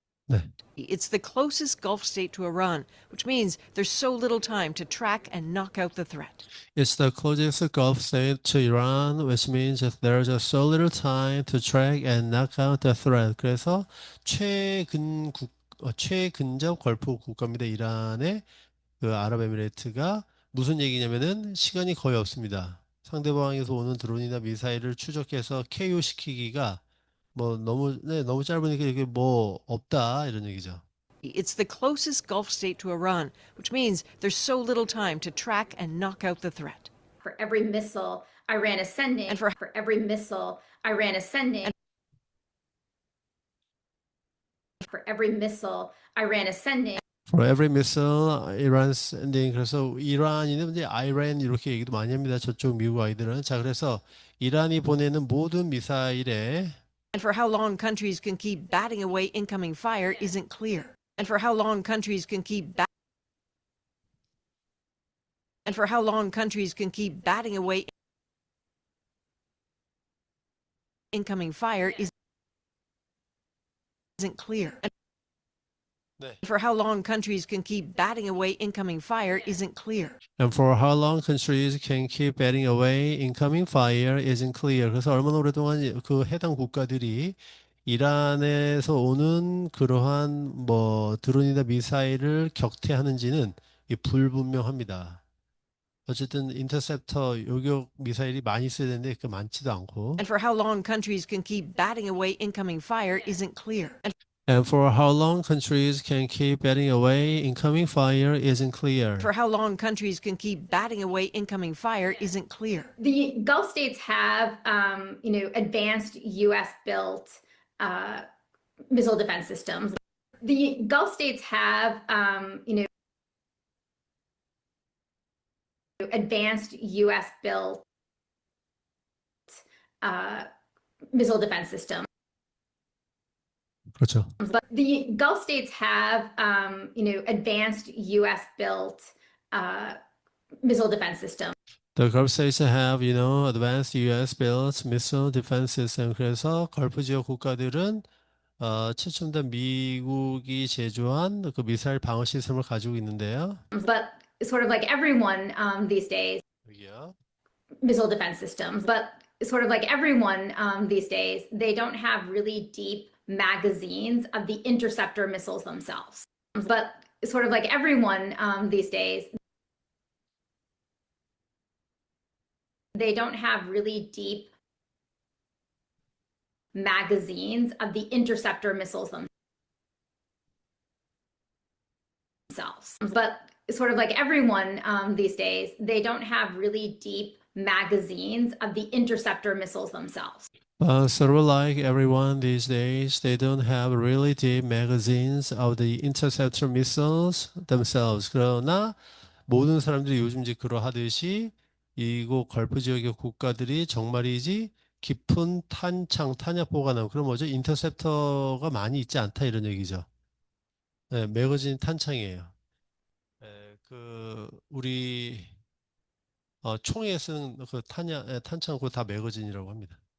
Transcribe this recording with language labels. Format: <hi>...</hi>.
<ko>네.</ko> <en>It's the closest Gulf state to Iran, which means there's so little time to track and knock out the threat. It's the closest Gulf state to Iran, which means that there's just so little time to track and knock out the threat.</en> <ko>그래서 최근접 걸프 국가입니다. 이란의 그 아랍에미레이트가 무슨 얘기냐면은 시간이 거의 없습니다. 상대방에서 오는 드론이나 미사일을 추적해서 KO시키기가 뭐 너무 짧으니까 이게 뭐 없다 이런 얘기죠.</ko> <en>It's the closest Gulf state to Iran, which means there's so little time to track and knock out the threat. For every missile Iran is sending, And for every missile Iran is sending, for every missile Iran is sending, For every missile Iran sending.</en> <ko>그래서 이란이는 이제 아이란 이렇게 얘기도 많이 합니다. 저쪽 미국 아이들은. 자, 그래서 이란이 보내는 모든 미사일에</ko> <en>And for how long countries can keep batting away incoming fire isn't clear. And for how long countries can keep batting away incoming fire isn't clear. And</en> <ko>네.</ko> <en>for how long countries can keep batting away incoming fire isn't clear. And for how long countries can keep batting away incoming fire isn't clear. 그래서 얼마나 오랫동안 그 해당 국가들이 이란에서 오는 그러한 뭐 드론이나 미사일을 격퇴하는지는 이 불분명합니다. 어쨌든 인터셉터 요격 미사일이 많이 있어야 되는데 그 많지도 않고. And for how long countries can keep batting away incoming fire isn't clear. And for how long countries can keep batting away incoming fire isn't clear. For how long countries can keep batting away incoming fire isn't clear. the Gulf states have, advanced U.S. built missile defense systems. The Gulf states have, advanced U.S. built missile defense systems.</en> <ko>그렇죠.</ko> <en>But the Gulf states have, advanced U.S. built missile defense systems. The Gulf states have, advanced U.S.-built missile defense system. 그래서 걸프 지역 국가들은 최첨단 미국이 제조한 그 미사일 방어 시스템을 가지고 있는데요. But sort of like everyone these days,</en> <ko>여기요.</ko> <en>missile defense systems. But sort of like everyone these days, they don't have really deep magazines of the interceptor missiles themselves. But sort of like everyone these days, they don't have really deep magazines of the interceptor missiles themselves. But sort of like everyone these days, they don't have really deep magazines of the interceptor missiles themselves. Sort of like everyone these days, they don't have really deep magazines of the interceptor missiles themselves.</en> <ko>그러나 모든 사람들이 요즘 이제 그러하듯이 이곳 걸프 지역의 국가들이 정말이지 깊은 탄창, 탄약 보관함. 그럼 뭐죠? 인터셉터가 많이 있지 않다 이런 얘기죠. 네, 매거진 탄창이에요. 네, 우리 총에 쓰는 그 탄창 그거 다 매거진이라고 합니다.</ko>